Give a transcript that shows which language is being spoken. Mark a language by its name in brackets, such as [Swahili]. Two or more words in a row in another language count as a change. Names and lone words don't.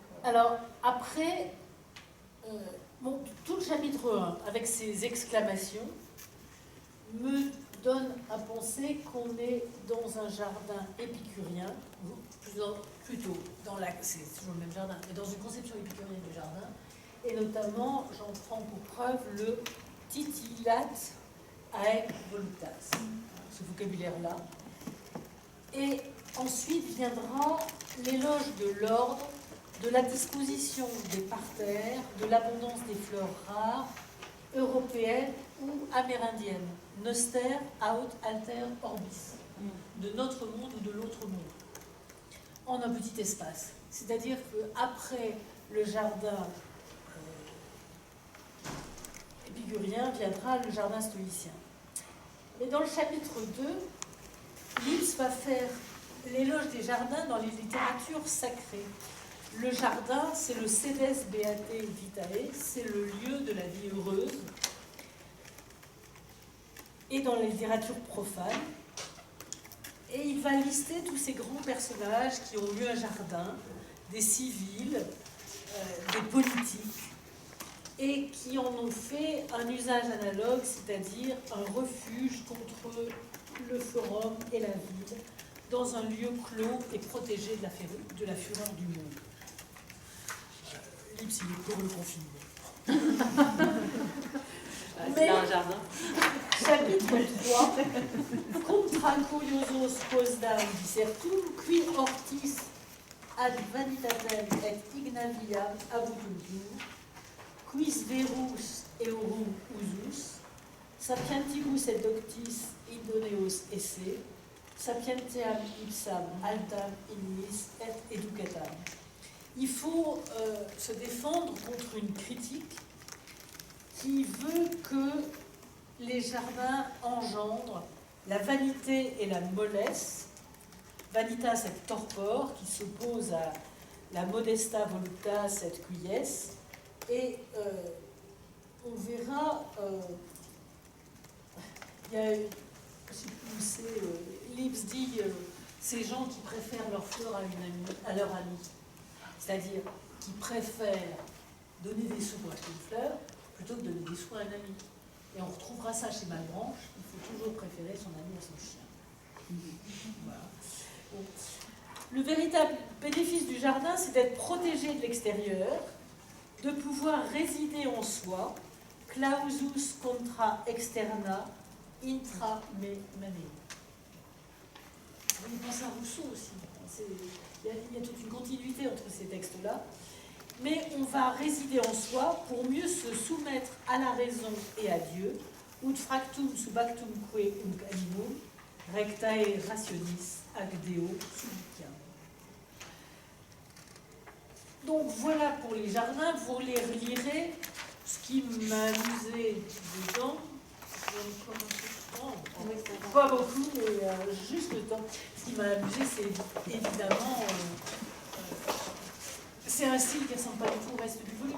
[French] alors, après, bon, tout le chapitre 1, avec ses exclamations, me donne à penser qu'on est dans un jardin épicurien, plutôt c'est toujours le même jardin, mais dans une conception épicurienne du jardin, et notamment, j'en prends pour preuve le [Latin] titillat aec voluptas, [French] ce vocabulaire-là. Et ensuite viendra l'éloge de l'ordre, de la disposition des parterres, de l'abondance des fleurs rares, européennes ou amérindiennes. [Latin] Noster, aut, alter, orbis. [French] De notre monde ou de l'autre monde. En un petit espace. C'est-à-dire qu'après le jardin épicurien viendra le jardin stoïcien. Mais dans le chapitre 2, Lipse va faire l'éloge des jardins dans les littératures sacrées. Le jardin, c'est le [Latin] sedes beate vitae, [French] c'est le lieu de la vie heureuse. Et dans la littérature profane. Et il va lister tous ces grands personnages qui ont eu un jardin, des civils, des politiques, et qui en ont fait un usage analogue, c'est-à-dire un refuge contre le forum et la ville, dans un lieu clos et protégé de la fureur du monde. Lipse, il est pour le confinement. C'est un jardin. Chapitre 3. [Latin] Contra curiosos quosdam dissertum, qui hortis ad vanitatem et ignaviam abutuntur, quis verus eorum usus, sapientibus et doctis idoneos esse, sapientiam ipsam altam ignis et educatam. [French] Il faut se défendre contre une critique qui veut que les jardins engendrent la vanité et la mollesse. [Latin] Vanitas et torpor, [French] qui s'oppose à la [Latin] modesta voluptas et quies. [French] Et on verra, il y a, je ne sais plus où c'est, Lipse dit ces gens qui préfèrent leur fleur à leur ami. C'est-à-dire qui préfèrent donner des sous pour acheter une fleur plutôt que donner des sous à un ami. Et on retrouvera ça chez Malebranche, il faut toujours préférer son ami à son chien. Voilà. Bon. Le véritable bénéfice du jardin, c'est d'être protégé de l'extérieur, de pouvoir résider en soi, [Latin] clausus contra externa, intra me maneo. [French] On pense à Rousseau aussi. Il y a toute une continuité entre ces textes-là. Mais on va résider en soi pour mieux se soumettre à la raison et à Dieu. [Latin] Ut fractum subactumque unc animum, rectae rationis ac Deo subiciam. [French] Donc voilà pour les jardins, vous les relirez. Ce qui m'a amusé dedans, pas beaucoup, mais juste le temps. Ce qui m'a amusé, c'est évidemment, c'est un style qui ne ressemble pas du tout au reste du volume.